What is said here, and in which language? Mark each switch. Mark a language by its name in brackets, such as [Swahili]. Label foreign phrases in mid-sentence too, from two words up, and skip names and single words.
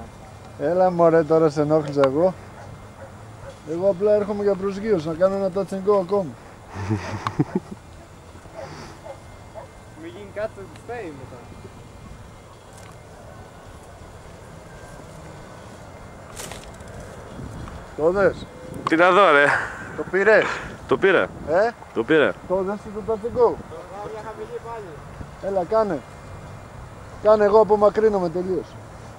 [Greek] Έλα μωρέ, τώρα σε ενόχλησα εγώ. Εγώ απλά έρχομαι για προσγείωση, να κάνω ένα [English] touch and go [Greek] ακόμη. Μην γίνει κάτι θα της φέρει μετά. Το δες, Τι να δω ρε. το πήρες, Το πήρα. Το πήρα. το δες το [English] touch and go. [Greek] Έλα κάνε. Κάνε, εγώ απομακρύνομαι τελείως.